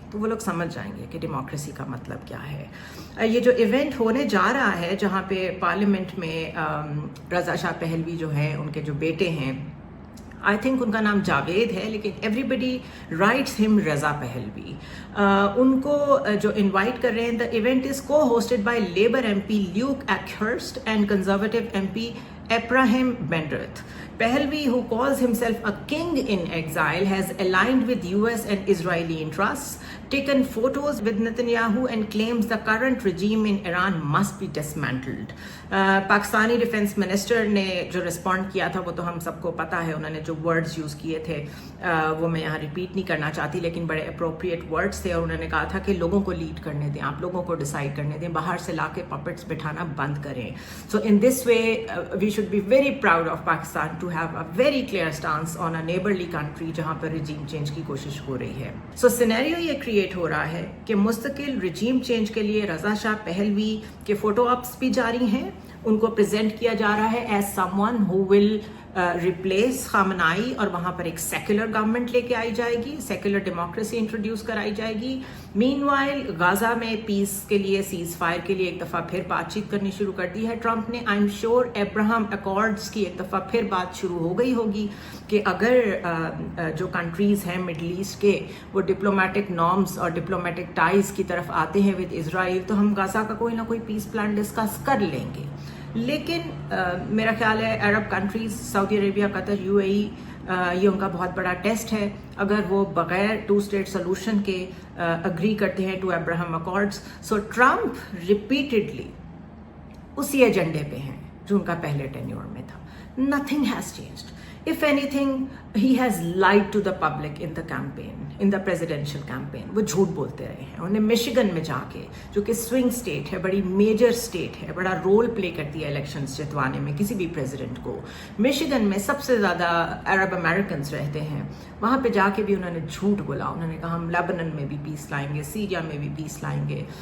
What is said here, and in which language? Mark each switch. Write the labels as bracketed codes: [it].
[ur] تو وہ لوگ سمجھ جائیں گے کہ ڈیموکریسی کا مطلب کیا ہے. یہ جو ایونٹ ہونے جا رہا ہے جہاں پہ پارلیمنٹ میں رضا شاہ پہلوی جو ہیں, ان کے جو بیٹے ہیں, آئی تھنک ان کا نام جاوید ہے لیکن ایوری بڈی رائٹس ہم رضا پہلوی, ان کو جو انوائٹ کر رہے ہیں. [en] The event is cohosted by Labour M P Luke Akehurst and Conservative M P Ebrahim Benrith. Pahlavi, who calls himself a king in exile, has aligned with US and Israeli interests, taken photos with Netanyahu and claims the current regime in Iran must be dismantled. [ur] Pakistani defence minister نے جو respond کیا تھا وہ تو ہم سب کو پتہ ہے, انہوں نے جو ورڈز یوز کیے تھے وہ میں یہاں ریپیٹ نہیں کرنا چاہتی, لیکن بڑے اپروپریٹ ورڈز تھے. اور انہوں نے کہا تھا کہ لوگوں کو لیڈ کرنے دیں, آپ لوگوں کو ڈیسائیڈ کرنے دیں, باہر سے لا کے پپٹس بٹھانا بند کریں. [en] so in this way we should be very proud of Pakistan to have a very clear stance on a neighborly country [ur] جہاں پر regime change کی کوشش ہو رہی ہے. So scenario یہ create ہو رہا ہے کہ مستقل regime change کے لیے رضا شاہ پہلوی کے فوٹو آپس بھی جاری ہیں, ان کو پریزنٹ کیا جا رہا ہے as some one ہو will replace خامنائی, اور وہاں پر ایک سیکولر گورنمنٹ لے کے آئی جائے گی, سیکولر ڈیموکریسی انٹروڈیوس کرائی جائے گی. مین وائل غازہ میں پیس کے لیے, سیز فائر کے لیے ایک دفعہ پھر بات چیت کرنی شروع کر دی ہے ٹرمپ نے. آئی ایم شیور ابراہم اکارڈز کی ایک دفعہ پھر بات شروع ہو گئی ہوگی کہ اگر جو کنٹریز ہیں مڈل ایسٹ کے وہ ڈپلومیٹک نارمز اور ڈپلومیٹک ٹائز کی طرف آتے ہیں ود اسرائیل, تو ہم غازہ کا کوئی نہ کوئی پیس پلان ڈسکس کر لیں گے. لیکن میرا خیال ہے عرب countries, Saudi Arabia, Qatar, you اے ای, یہ ان کا بہت بڑا ٹیسٹ ہے. اگر وہ بغیر 2 اسٹیٹ سولوشن کے اگری کرتے ہیں to Abraham اکارڈز, so Trump repeatedly اسی ایجنڈے پہ ہیں جو ان کا پہلے ٹینیور میں تھا. [en] Nothing has changed. If anything, he has lied to the public in the campaign, in the presidential campaign. [ur] وہ جھوٹ بولتے رہے ہیں. انہیں مشیگن میں جا کے, جو کہ سوئنگ اسٹیٹ ہے, بڑی میجر اسٹیٹ ہے, بڑا رول پلے کرتی ہے الیکشنز جتوانے میں کسی بھی پریزیڈنٹ کو. مشیگن میں سب سے زیادہ عرب امریکنز رہتے ہیں, وہاں پہ جا کے بھی انہوں نے جھوٹ بولا. انہوں نے کہا ہم لیبنن میں بھی پیس لائیں گے, سیریا میں بھی پیس لائیں گے.